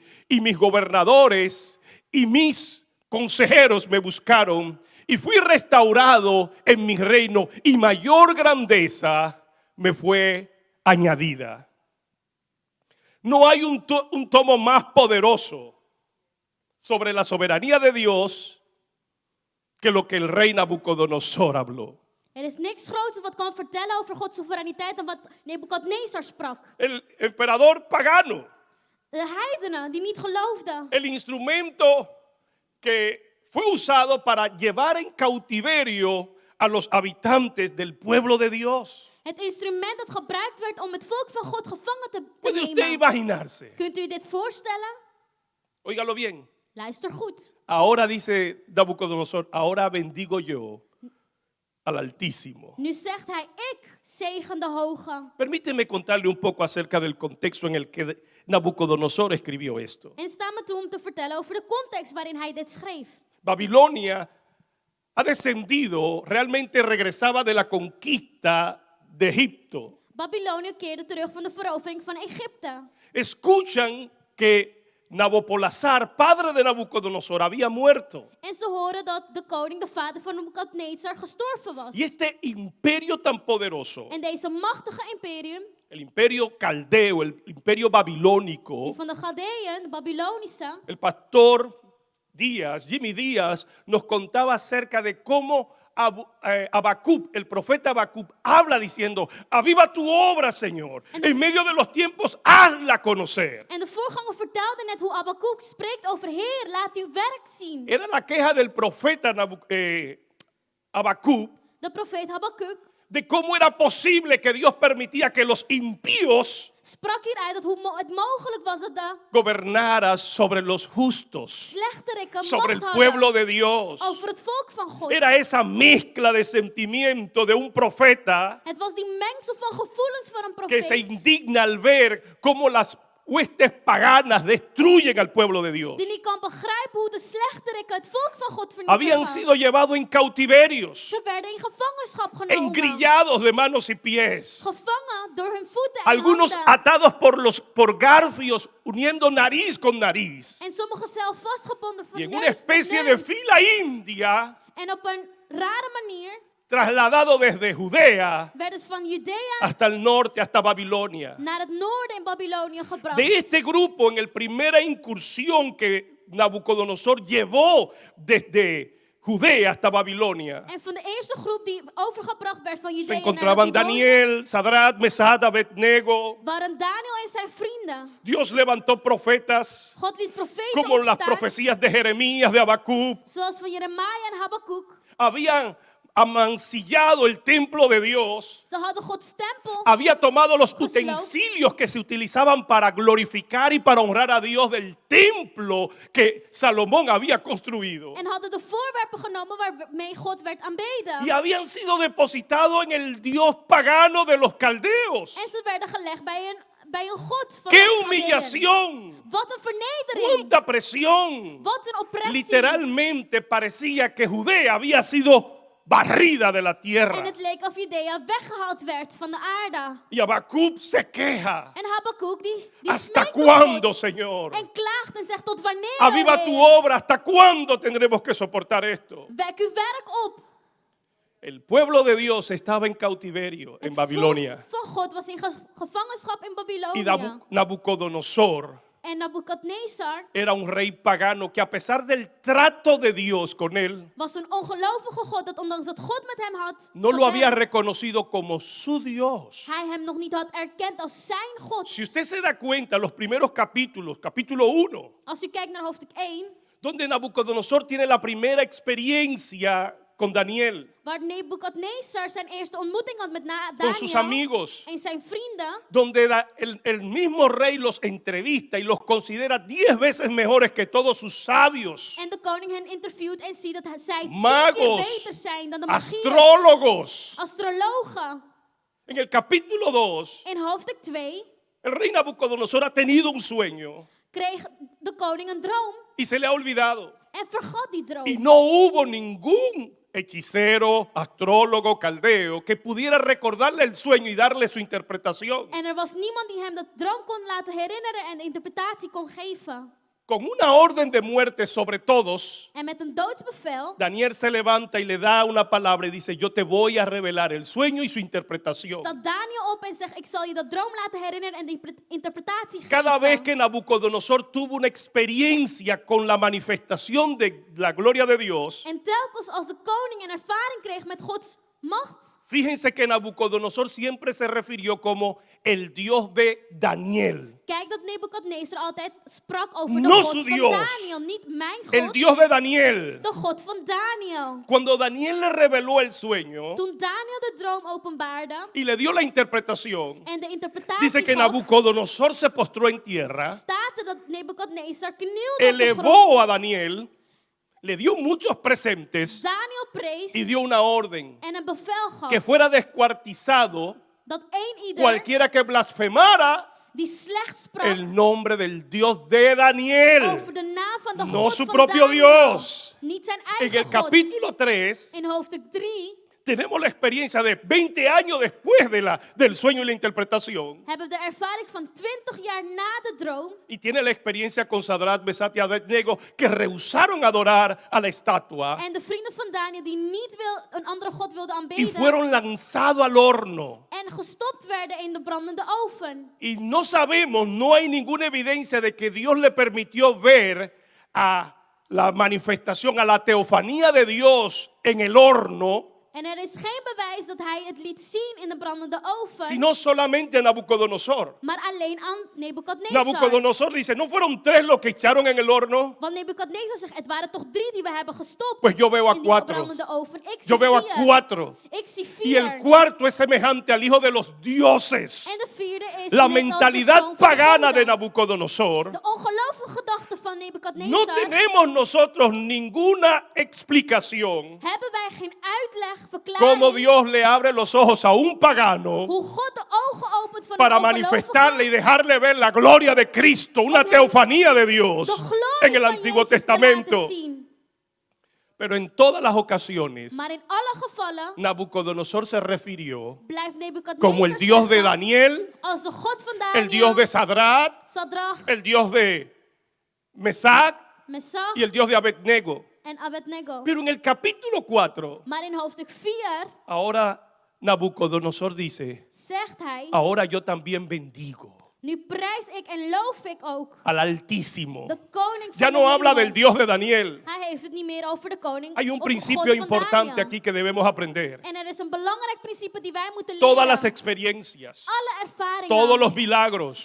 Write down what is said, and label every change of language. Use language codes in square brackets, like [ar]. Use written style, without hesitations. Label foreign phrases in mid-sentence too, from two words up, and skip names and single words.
[es] Y mis gobernadores y mis consejeros me buscaron y fui restaurado en mi reino y mayor grandeza me fue añadida. No hay un tomo más poderoso sobre la soberanía de Dios que lo que el rey Nabucodonosor habló. [nl] Is niks groters wat kan vertellen over Gods soevereiniteit dan wat Nebukadnezar sprak. [es] El emperador pagano, [nl] De heidenen die niet geloofden. [es] el instrumento que fue usado para llevar en cautiverio a los habitantes del pueblo de Dios. [nl] Het instrument dat gebruikt werd om het volk van God gevangen te [es] ¿Puede usted [nl] nemen. [es] imaginarse? [nl] Kunt u dit voorstellen? [es] Óigalo bien. [nl] Luister goed. [es] Ahora dice Nabucodonosor, ahora bendigo yo al Altísimo. [nl] Nu zegt hij, ik zegen de Hoge. [es] Permíteme contarle un poco acerca del contexto en el que Nabucodonosor escribió esto. [nl] En sta me toe om te vertellen over de context waarin hij dit schreef. [es] Babilonia ha descendido, realmente regresaba de la conquista de Egipto. [nl] Babylonië keerde terug van de verovering van Egypte. [es] Escuchan que Nabopolassar, padre de Nabucodonosor, había muerto. [nl] En ze horen dat de koning, de vader van Nebukadnezar, gestorven was. [es] Y este imperio tan poderoso, [nl] En deze machtige imperium, [es] el imperio caldeo, el imperio babilónico, [nl] die van de Galdeën, de Babylonische, [es] el pastor Díaz, Jimmy Díaz, nos contaba acerca de cómo Habacuc, el profeta Habacuc, habla diciendo, aviva tu obra, Señor, en medio de los tiempos, hazla conocer. [nl] en de voorganger vertelde net hoe Habakkuk spreekt over Heer, laat uw werk zien. [es] Era la queja del profeta Habacuc [nl] De profeet Habakkuk [es] de cómo era posible que Dios permitía que los impíos [nl] sprak hieruit dat hoe het mogelijk was dat de [es] gobernaran sobre los justos, [nl] slechteriken [es] sobre el [nl] macht [es] pueblo [nl] hadden [es] de Dios. [nl] over het volk van God. [es] Era esa mezcla de sentimiento de un profeta [nl] Het was die mengsel van gevoelens van een [es] que se [nl] profeet. [es] indigna al ver cómo las huestes paganas destruyen al pueblo de Dios. [nl] Die niet kan begrijpen hoe de slechteriken het volk van God [es] Habían [nl] vernietigen. [es] sido llevados en cautiverios, [nl] Ze werden in gevangenschap genomen. [es] engrillados de manos y pies, [nl] Gevangen door hun voeten en [es] algunos [nl] handen. [es] atados por garfios, uniendo nariz con nariz, [nl] En sommigen zelf vastgebonden van [es] y en una [nl] neus tot [es] especie de [nl] neus. [es] fila india, [nl] En op een rare manier [es] trasladado desde Judea [nl] werden ze van Judea [es] hasta el norte, hasta Babilonia. [nl] naar het noorden in Babylonië gebracht. [es] De este grupo, en la primera incursión que Nabucodonosor llevó desde Judea hasta Babilonia, [nl] En van de eerste groep die overgebracht werd van [es] se [nl] Judea naar [es] encontraban [nl] Babylonië [es] Daniel, Sadrat, Mesad, Abednego. [nl] waren Daniel en zijn vrienden. [es] Dios levantó profetas [nl] God liet profeten [es] como las [nl] opstaan, [es] profecías de Jeremías, de Habacuc. [nl] zoals van Jeremia en Habakkuk. [es] Habían amancillado el templo de Dios. [nl] Ze hadden Gods tempel [es] Había tomado los [nl] Gesloopt. [es] utensilios que se utilizaban para glorificar y para honrar a Dios del templo que Salomón había construido. [nl] en hadden de voorwerpen genomen waarmee God werd aanbeden. [es] Y habían sido depositados en el Dios pagano de los caldeos. [nl] En ze werden gelegd bij een God van [es] ¡Qué [nl] de Galdeën. [es] humillación! [nl] Wat een vernedering. [es] ¡Cuánta presión! [nl] Wat een oppressie. [es] Literalmente parecía que Judea había sido barrida de la [nl] En [es] tierra. [nl] het leek of Judea weggehaald werd van de aarde. [es] Y Habacuc se queja. [nl] En Habakkuk die [es] ¿Hasta [nl] smeekt tot [es] cuándo, [nl] God [es] Señor? [nl] en klaagt en zegt tot [es] Aviva [nl] wanneer, [es] tu [nl] Heer? [es] obra. ¿Hasta cuándo tendremos que soportar esto? [nl] Wek uw werk op. [es] El pueblo de Dios estaba en cautiverio en [nl] Het [es] Babilonia. [nl] volk van God was in gevangenschap in [es] Y [nl] Babylonia. [es] Nabucodonosor [nl] En Nebukadnezar [es] era un rey pagano que a pesar del trato de Dios con él, [nl] was een ongelovige God dat ondanks dat God met hem had [es] no lo había [nl] gewerkt, [es] reconocido como su Dios. [nl] hij hem nog niet had erkend als zijn God. [es] Si usted se da cuenta, los primeros capítulos, capítulo 1, [nl] Als u kijkt naar hoofdstuk 1, [es] donde Nabucodonosor tiene la primera experiencia con Daniel, [nl] waar Nebukadnezar zijn eerste ontmoeting had met [es] con sus [nl] Daniel [es] amigos, [nl] en zijn vrienden, [es] donde el mismo rey los entrevista y los considera 10 veces mejores que todos sus sabios, [nl] en de koning hen interviewt en ziet dat zij 10 keer [es] magos, [nl] beter zijn dan de magiërs, [es] astrólogos. [nl] astrologen. [es] En el capítulo 2, [nl] In hoofdstuk 2 [es] el rey Nabucodonosor ha tenido un sueño [nl] kreeg de koning een droom [es] y se le ha olvidado. [nl] en vergat die droom. [es] Y no hubo ningún hechicero, astrólogo, caldeo que pudiera recordarle el sueño y darle su interpretación. [nl] En er was niemand die hem de droom kon laten herinneren en de interpretatie kon geven. [es] Con una orden de muerte sobre todos, [nl] En met een doodsbevel [es] Daniel se levanta y le da una palabra y dice, yo te voy a revelar el sueño y su interpretación. [nl] staat Daniel op en zegt, ik zal je de droom laten herinneren en de interpretatie geven. [es] Cada vez que Nabucodonosor tuvo una experiencia con la manifestación de la gloria de Dios, [nl] En telkens als de koning een ervaring kreeg met Gods macht, [es] fíjense que Nabucodonosor siempre se refirió como el Dios de Daniel. [nl] kijk dat Nebukadnezar altijd sprak over de [es] No [nl] God [es] su [nl] van [es] Dios. [nl] Daniel, niet mijn [es] El [nl] God, [es] Dios de Daniel. [nl] de God van Daniel. [es] Cuando Daniel le reveló el sueño [nl] Toen Daniel de droom openbaarde [es] y le dio la interpretación, [nl] en de interpretatie [es] dice que [nl] gaf, [es] Nabucodonosor se postró en tierra, [nl] staat er dat Nebukadnezar knielde op de [es] elevó [nl] grond. [es] a Daniel, le dio muchos presentes [nl] Daniel prees [es] y dio una orden [nl] en een bevel gaf [es] que fuera descuartizado [nl] dat ieder [es] cualquiera que blasfemara [nl] die slecht sprak [es] el nombre del Dios de Daniel. [nl] over de naam van de [es] No [nl] God [es] su [nl] van [es] propio [nl] Daniel, [es] Dios. [nl] niet zijn [es] En [nl] eigen [es] el [nl] God. [es] capítulo 3 [nl] In hoofdstuk 3 [es] tenemos la experiencia de 20 años después del sueño y la interpretación. [nl] hebben we de ervaring van 20 jaar na de droom [es] Y tiene la experiencia con Sadrach, Mesach y Abednego que rehusaron adorar a la estatua [nl] en de vrienden van Daniel die niet een andere God wilden [es] y [nl] aanbidden [es] fueron lanzados al horno. [nl] en gestopt werden in de brandende oven. [es] Y no sabemos, no hay ninguna evidencia de que Dios le permitió ver a la manifestación, a la teofanía de Dios en el horno, [nl] En er is geen bewijs dat hij het liet zien in de brandende oven, [es] sino solamente a Nabucodonosor. [nl] maar alleen aan Nebukadnezar. [es] Nabucodonosor dice, ¿no fueron 3 los que echaron en el horno? [nl] Want Nebukadnezar zegt, het waren toch 3 die we hebben gestopt [es] Pues yo veo a [nl] in die [es] 4. [nl] brandende oven. Ik zie [es] Yo veo a 4. [nl] 4. Ik zie [es] Y el [nl] 4. [es] cuarto es semejante al hijo de los dioses. [nl] En de vierde is [es] La [nl] net als de [es] mentalidad [nl] zoon van [es] pagana [nl] God. [es] de Nabucodonosor. [nl] De ongelovige gedachte van Nebukadnezar. [es] No tenemos nosotros ninguna explicación [nl] Hebben wij geen uitleg, [es] cómo [nl] verklaring, [es] Dios le abre los ojos a un pagano [nl] hoe God de ogen opent van [es] para [nl] een [es] manifestarle y [nl] ongelovige, [es] dejarle ver la gloria de Cristo, una teofanía de Dios [nl] de glorie [es] en el [nl] van [es] Antiguo [nl] Jezus te [es] Testamento. [nl] laten zien. [es] Pero en todas las ocasiones, [nl] Maar in alle gevallen [es] Nabucodonosor se refirió [nl] blijft Nebukadnezar [es] como el Dios de [nl] zeggen, [es] Daniel, [nl] als de God van Daniel, [es] el Dios de Sadrach, [nl] Sadrach, [es] el Dios de Mesach [nl] Mesach [es] y el Dios de Abednego. [nl] en Abednego. [es] Pero en el capítulo 4, [nl] Maar in hoofdstuk 4 [es] ahora Nabucodonosor dice, [nl] zegt hij, [es] ahora yo también bendigo [nl] nu prijs ik en loof ik ook [es] al Altísimo. [nl] de koning [es] Ya [nl] van de [es] no habla [nl] hemel. [es] del Dios de Daniel. [nl] Hij heeft het niet meer over de koning [es] Hay un [nl] of de [es] principio [nl] God van [es] importante [nl] Daniel. [es] aquí que debemos aprender. [nl] En er is een belangrijk principe die wij moeten [es] Todas [nl] leren. [es] las experiencias, [nl] Alle ervaringen, [es] todos los milagros,